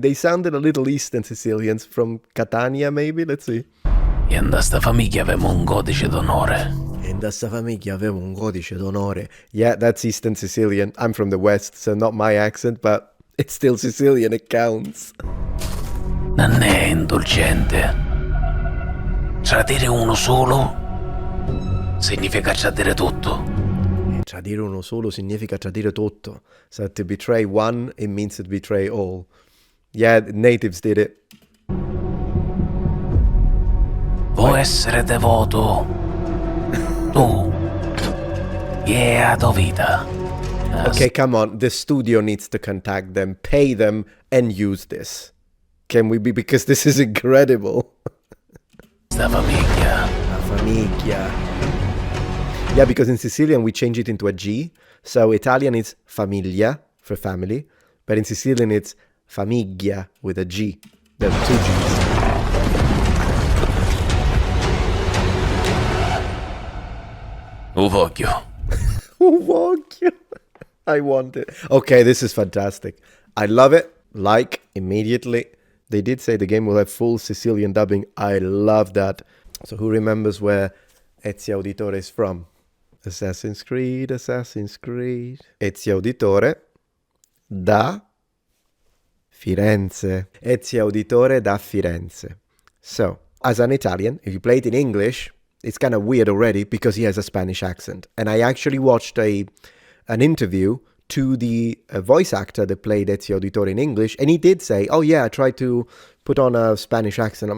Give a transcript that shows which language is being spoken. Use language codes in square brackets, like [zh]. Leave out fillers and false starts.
[en] They sounded a little Eastern Sicilians from Catania, maybe. Let's see. [it] E in questa famiglia avevamo un codice d'onore. In questa famiglia avevo un codice d'onore. [en] Yeah, that's Eastern Sicilian. I'm from the West, so not my accent, but it's still Sicilian. It counts. [it] Non è indulgente. Tradire uno solo significa tradire tutto. Tradire uno solo significa tradire tutto. [en] So to betray one, it means to betray all. Yeah, natives did it. [it] Vuoi essere devoto? Tu. Yeah, tua vita. [en] Okay, come on. The studio needs to contact them, pay them, and use this. Can we be? Because this is incredible. [it] Sta famiglia. La famiglia. [en] Yeah, because in Sicilian we change it into a G. So Italian is famiglia for family, but in Sicilian it's famiglia with a G. There are two G's. [it] Voglio. Voglio. [en] I want it. Okay, this is fantastic. I love it. Like, immediately. They did say the game will have full Sicilian dubbing. I love that. So who remembers where Ezio Auditore is from? Assassin's Creed, Assassin's Creed. Ezio Auditore da Firenze. Ezio Auditore da Firenze. So, as an Italian, if you play it in English, it's kind of weird already because he has a Spanish accent. And I actually watched an interview to the voice actor that played Ezio Auditore in English, and he did say, oh yeah, I tried to put on a Spanish accent.